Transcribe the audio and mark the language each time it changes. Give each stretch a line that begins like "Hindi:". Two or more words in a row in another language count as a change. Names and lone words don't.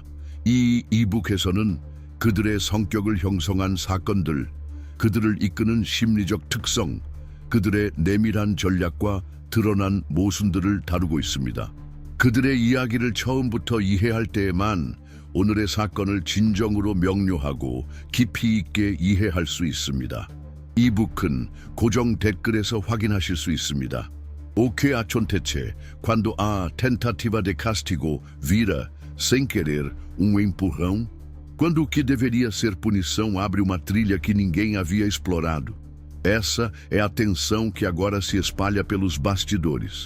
Korean: 이 이북에서는 그들의 성격을 형성한 사건들, 그들을 이끄는 심리적 특성, 그들의 내밀한 전략과 드러난 모순들을 다루고 있습니다. 그들의 이야기를 처음부터 이해할 때에만 오늘의 사건을 진정으로 명료하고 깊이 있게 이해할 수 있습니다. 이북은 고정 댓글에서 확인하실 수 있습니다.
Portuguese: O que acontece quando a tentativa de castigo vira, sem querer, empurrão? Quando o que deveria ser punição abre uma trilha que ninguém havia explorado? Essa é a tensão que agora se espalha pelos bastidores.